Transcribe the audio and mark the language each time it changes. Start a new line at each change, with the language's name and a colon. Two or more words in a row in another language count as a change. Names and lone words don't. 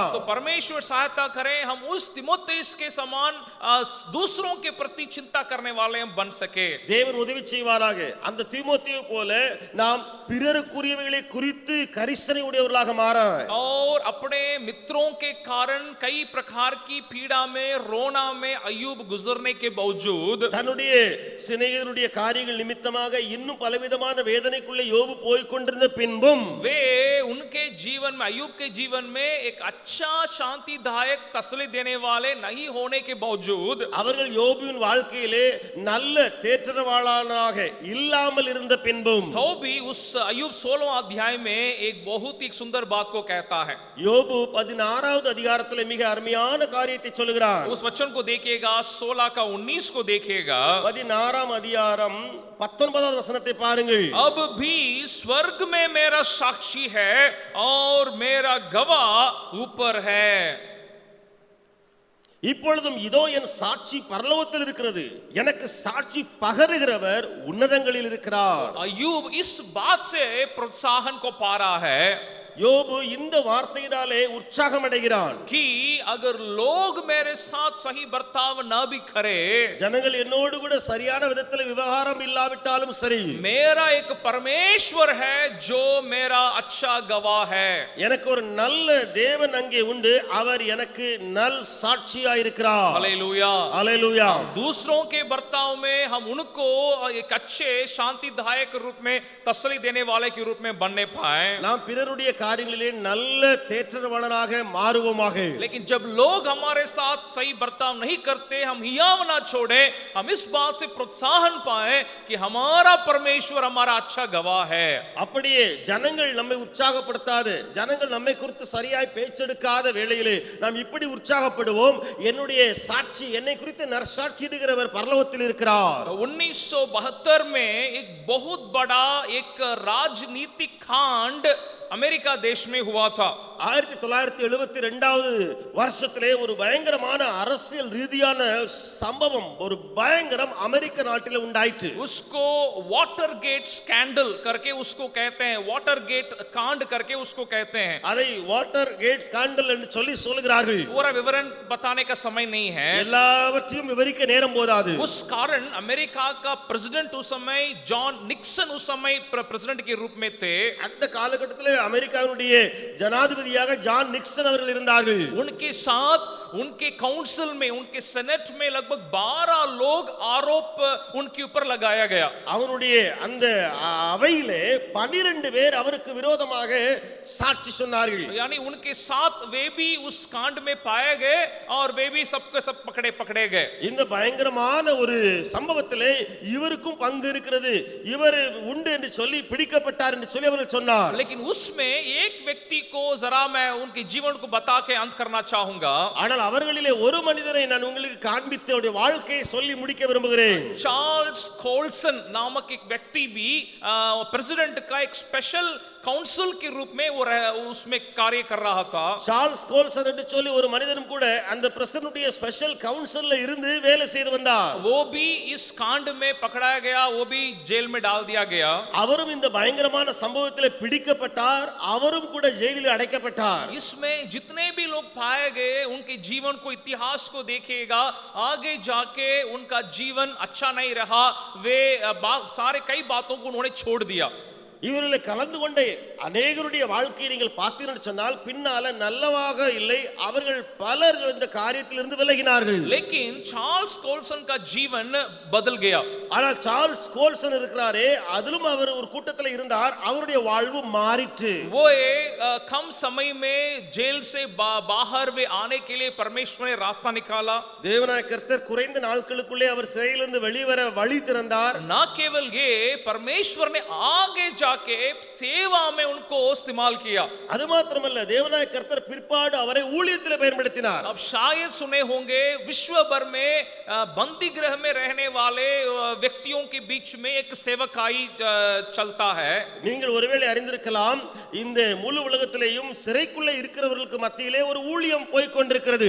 Hindi: तो परमेश्वर सहायता करे हम उस तीमुथियुस के समान दूसरों के प्रति चिंता करने वाले हम बन सके.
Tamil: தேவன் உதவி செய்வாராக. அந்த தீமோத்தேயு போல நாம் பிறருக்குரியவைகளை குறித்து கரிசனை உடையவர்களாக மாற,
Hindi: और अपने मित्रों के कारण कई प्रकार की पीड़ा में रोना में अय्यूब गुजरने के बावजूद
Tamil: தன்னுடைய சிநேகிதனுடைய காரியங்கள் நிமித்தமாக இன்னும் பலவிதமான வேதனைக்குள்ளே யோபு போய் கொண்டிருந்த பின்பும்
Hindi: वे उनके जीवन में अय्यूब के जीवन में एक अच्छा शांतिदायक तसल्ली देने वाले नहीं होने के बावजूद
Tamil: அவர்கள் யோபுவின் வாழ்க்கையிலே நல்ல தேற்றரவாளனாக இல்லாமல் இருந்த பின்பும்
Hindi: तो भी उस अय्यूब 16 अध्याय में एक बहुत ही सुंदर बात को कहता है.
Tamil: யோபு 16வது அதிகாரத்திலே மிக அருமையான காரியத்தை சொல்கிறார்.
Hindi: उस वचन को देखिएगा, 16 का 19 को देखिएगा.
Tamil: 16ஆம் அதிகாரம் 19வது வசனத்தை பாருங்கள்.
Hindi: अब भी स्वर्ग में मेरा साक्षी है और मेरा गवाह ऊपर है.
Tamil: இப்பொழுதும் இதோ என் சாட்சி பரலோகத்தில் இருக்கிறது, எனக்கு சாட்சி பகருகிறவர் உன்னதங்களில் இருக்கிறார்.
Hindi: अय्यूब इस बात से प्रोत्साहन को पा रहा है
Tamil: யோபு இந்த வார்த்தையினாலே உற்சாகம் அடைகிறான்.
Hindi: कि अगर लोग मेरे साथ सही बर्ताव ना भी करे,
Tamil: ஜனங்கள் என்னோடு கூட சரியான விதத்தில் விவகாரம் இல்லாவிட்டாலும் சரி,
Hindi: मेरा एक परमेश्वर है जो मेरा अच्छा गवाह है.
Tamil: எனக்கு ஒரு நல்ல தேவன் அங்கே உண்டு, அவர் எனக்கு நல் சாட்சியா இருக்கிறார்.
Hindi: हालेलुया.
Tamil: அல்லேலூயா.
Hindi: दूसरों के बर्ताव में हम उनको एक अच्छे शांतिदायक रूप में तसल्ली देने वाले के रूप में बनने पाए.
Tamil: நாம் பிறருடைய காரியங்களிலே நல்ல தேற்றரவாளனாக மாறுவோமாக.
Hindi: लेकिन जब लोग हमारे साथ सही बर्ताव नहीं करते, हम हियाव ना छोड़े, हम इस बात से प्रोत्साहन पाए कि हमारा परमेश्वर हमारा अच्छा गवाह है.
Tamil: அப்படியே ஜனங்கள் நம்மை உற்சாகப்படுத்தாது, ஜனங்கள் நம்மை குறித்து சரியாய் பேச்செடுக்காத வேளையிலே நாம் இப்படி உற்சாகப்படுவோம், என்னுடைய சாட்சி என்னை குறித்து நற்சாட்சியிடுகிறவர் பரலோகத்தில் இருக்கிறார்.
Hindi: 1972 में एक बहुत बड़ा एक राजनीतिक कांड अमेरिका देश में हुआ था.
Tamil: 1972வது வருஷத்திலே ஒரு பயங்கரமான அரசியல் ரீதியான சம்பவம், ஒரு பயங்கரம் அமெரிக்க நாட்டிலே உண்டாயிற்று.
Hindi: उसको वाटर गेट स्कैंडल करके उसको कहते हैं, वाटर गेट कांड करके उसको कहते हैं.
Tamil: அதை வாட்டர் கேட் ஸ்காண்டல் என்று சொல்லுகிறார்கள்.
Hindi: पूरा विवरण बताने का समय नहीं है.
Tamil: எல்லாவற்றையும் விவரிக்க நேரம் போதாது.
Hindi: उस कारण अमेरिका का प्रेसिडेंट उस समय जॉन निक्सन उस समय प्रेसिडेंट के रूप में थे.
Tamil: அந்த காலகட்டத்திலே அமெரிக்காவுடைய ஜனாதிபதியாக ஜான் நிக்சன் அவர்கள் இருந்தார்கள்.
Hindi: उनके साथ उनके काउंसिल में, उनके सेनेट में लगभग 12 लोग आरोप उनके ऊपर लगाया गया.
Tamil: அவருடைய அந்த அவையிலே 12 பேர் அவருக்கு விரோதமாக சாட்சி சொன்னார்கள்.
Hindi: यानी उनके साथ वे भी उस कांड में पाए गए और वे भी सबके सब पकड़े गए.
Tamil: இந்த பயங்கரமான ஒரு சம்பவத்திலே இவருக்கும் பங்கு இருக்கிறது, இவர் உண்டு என்று சொல்லி பிடிக்கப்பட்டார் என்று சொல்லி அவர்கள் சொன்னார்.
Hindi: लेकिन उसमें एक व्यक्ति को जरा मैं उनके जीवन को बता के अंत करना चाहूंगा.
Tamil: ஆனால் அவர்களிலே ஒரு மனிதரை நான் உங்களுக்கு காண்பித்து அவருடைய வாழ்க்கையை சொல்லி முடிக்க விரும்புகிறேன்.
Hindi: चार्ल्स कोल्सन नामक एक व्यक्ति भी प्रेसिडेंट का एक
English: special council
Hindi: के रूप में वो उसमें कार्य कर रहा था।
Tamil: சார்ல்ஸ் கோல்சன் என்று சொல்லி ஒரு மனிதனும் கூட அந்த பிரசிடென்ட்டுடைய
English: special council
Tamil: இருந்து வேலை செய்து வந்தார்.
Hindi: वो भी इस कांड में पकड़ाया गया, वो भी जेल में डाल दिया गया।
Tamil: அவரும் இந்த பயங்கரமான சம்பவத்திலே பிடிக்கப்பட்டார், அவரும் கூட ஜெயிலில் அடைக்கப்பட்டார்.
Hindi: इसमें जितने भी लोग पाए गए उनके जीवन को, इतिहास को देखिएगा, आगे जाके उनका जीवन अच्छा नहीं रहा। वे सारे कई बातों को उन्होंने छोड़ दिया।
Tamil: இவர்களை கலந்து கொண்ட அநேகருடைய வாழ்க்கையை நீங்கள் பார்த்தீங்கன்னு சொன்னால் பின்னால நல்லவாக இல்லை, அவர்கள் பலர் இந்த காரியத்திலிருந்து விலகினார்கள்.
Hindi: लेकिन चार्ल्स कोल्सन का जीवन बदल गया।
Tamil: ஆனால் சார்ல்ஸ் கோல்சன் இருக்கிறாரே, அதிலும் அவர் ஒரு கூட்டத்தில் இருந்தார், அவருடைய வாழ்வு மாறிற்று.
Hindi: वो कम समय में जेल से बाहर वे आने के लिए परमेश्वर ने रास्ता निकाला।
Tamil: தேவனாய கர்த்தர் குறைந்த நாட்களுக்குள்ளே அவர் சிறையிலிருந்து வெளிவர வழி திறந்தார்.
Hindi: ना केवल ये, परमेश्वर ने आगे जाके सेवा में उनको इस्तेमाल किया।
Tamil: அது மாத்திரமல்ல, தேவனாய கர்த்தர் பிற்பாடு அவரை ஊழியத்தில் பயன்படுத்தினார்.
Hindi: अब शायद सुने होंगे विश्व भर में बंदी गृह में रहने वाले व्यक्तियों के बीच में एक सेवकाई चलता है।
Tamil: நீங்கள் ஒருவேளை அறிந்திருக்கலாம், இந்த முழு உலகத்திலேயும் சிறைக்குள்ளே இருக்கிறவர்களுக்கு மத்தியிலே ஒரு ஊழியம் போய் கொண்டிருக்கிறது.